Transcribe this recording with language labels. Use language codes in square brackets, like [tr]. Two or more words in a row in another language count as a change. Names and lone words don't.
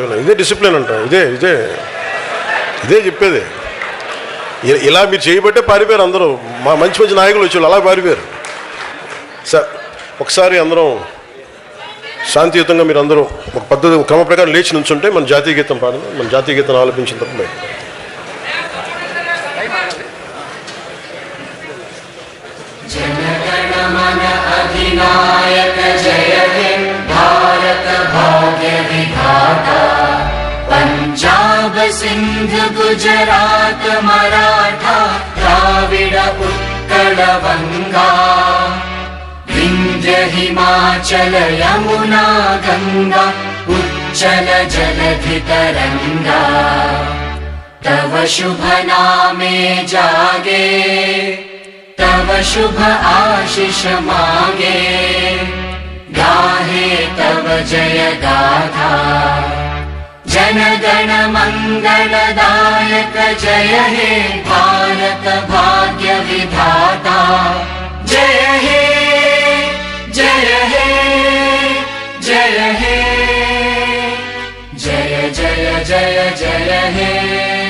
[te] ఇదే డిసిప్లిన్ అంట. ఇదే చెప్పేది. ఇలా మీరు చేయబట్టే పారిపోయారు అందరూ. మా మంచి నాయకులు వచ్చి అలా పారిపోయారు. సార్ ఒకసారి అందరం శాంతియుతంగా మీరు అందరూ ఒక పద్ధతి క్రమ ప్రకారం లేచి నుంచుంటే మన జాతీయ గీతం పాడదాం. మన జాతీయ గీతం ఆలపించిన తప్ప [bn] জনগণমন অধিনায়ক জয় হে ভারত ভাগ্য বিধাতা পঞ্জাব সিন্ধু গুজরাট মরাঠা দ্রাবিড় উৎকল বঙ্গ বিন্ধ্য হিমাচল যমুনা গঙ্গা উচ্ছল জলধি তরঙ্গ তব শুভ নামে জাগে তব শুভ আশিষ মাগে গাহে তব জয় গাথা জনগণ মঙ্গলদায়ক জয় হে ভারত ভাগ্য বিধাতা জয় হে জয় হে জয় হে জয় জয় জয় জয় হে